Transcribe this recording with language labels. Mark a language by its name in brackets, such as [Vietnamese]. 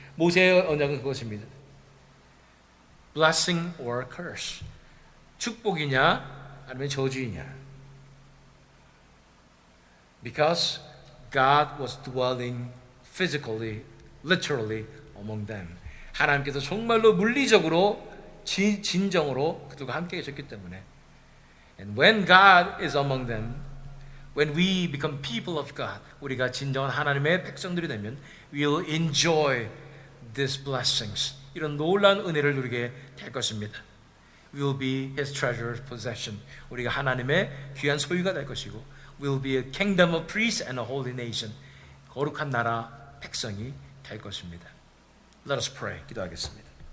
[Korean] 모세의 언약은 그것입니다. [English] Blessing or curse. [Korean] 축복이냐 아니면 저주이냐. [English] Because God was dwelling physically, literally among them. [Korean] 하나님께서 정말로 물리적으로 진정으로 그들과 함께 계셨기 때문에. [English] And when God is among them, when we become people of God, [Korean] 우리가 진정한 하나님의 백성들이 되면 [English] we will enjoy these blessings. [Korean] 이런 놀라운 은혜를 누리게 될 것입니다. [English] We will be His treasured possession. [Korean] 우리가 하나님의 귀한 소유가 될 것이고 [English] we will be a kingdom of priests and a holy nation. [Korean] 거룩한 나라 백성이 될 것입니다. [English] Let us pray. [Korean] 기도하겠습니다.